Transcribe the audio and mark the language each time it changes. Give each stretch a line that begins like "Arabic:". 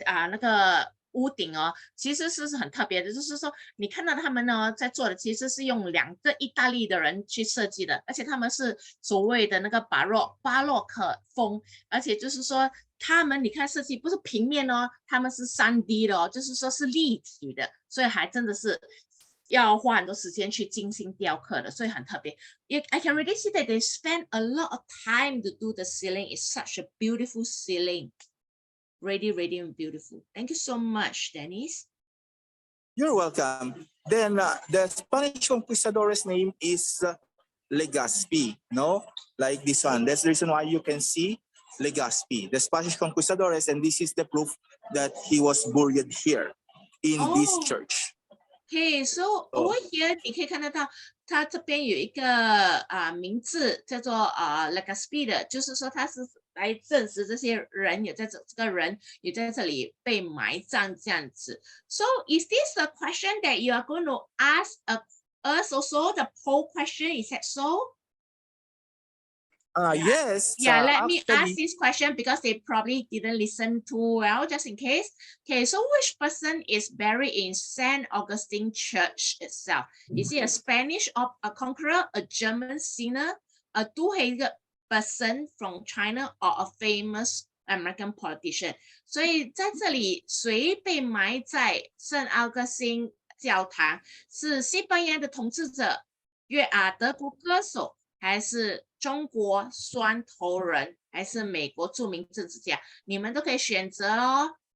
Chinese: 那个屋顶哦，其实是很特别的，就是说你看到他们呢在做的其实是用2个意大利的人去设计的，而且他们是所谓的那个巴洛克风，而且就是说他们你看设计不是平面哦，他们是3D 的哦，就是说是立体的，所以还真的是要花很多时间去精心雕刻的，所以很特别。
English: I can really see that they spend a lot of time to do the ceiling. It's such a beautiful ceiling. Really beautiful. Thank you so much, Dennis. You're welcome. Then the Spanish conquistador's name is Legazpi, no? Like this one. That's the reason why you can see Legazpi, the Spanish conquistadores, and this is the proof that he was buried here in this church. Okay, so over here
Chinese: 你可以看得到，它这边有一个名字叫做Legazpi 的，就是说它是来证实这些人也在这个人也在这里被埋葬这样子。
English: So is this a question that you are going to ask us also? The poll question, is that so? Yes. Yeah, let me ask this question because they probably didn't listen too well, just in case. Okay, so which person is buried in St. Augustine Church itself? Is he a Spanish a conqueror, a German sinner, a two-headed person from China, or a famous American politician?
Chinese: 所以在这里，谁被埋在圣奥格辛教堂？是西班牙的统治者、德国歌手，还是中国双头人，还是美国著名政治家？你们都可以选择哦。